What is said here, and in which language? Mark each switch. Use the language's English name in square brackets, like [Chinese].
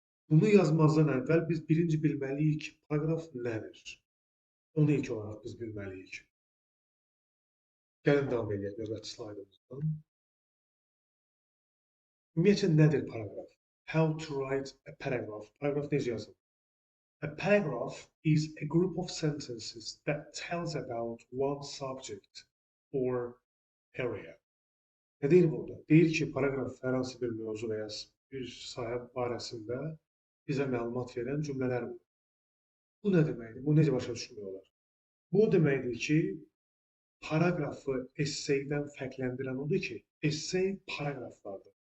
[Azerbaijani] Bunu yazmazdan əvvəl biz birinci bilməliyik ki, paragraf nədir? Onu ilk olaraq biz bilməliyik. Gəlin davam edək növbəti slaydımızdan. Ümumiyyətlə nədir paragraf? [English] How to write a paragraph. [Azerbaijani] Paragraf necə yazılır? [English] A paragraph is a group of sentences that tells about one subject or area. [Azerbaijani] Nə deyir burada? Deyir ki, paragraf hər hansı bir mövzu və ya bir sahə barəsində bizə məlumat verən cümlələr olur. Bu nə deməkdir? Bu necə başa düşmək olar? Bu deməkdir ki, paragrafı essaydən fərqləndirən odur ki, essay paragraflardır.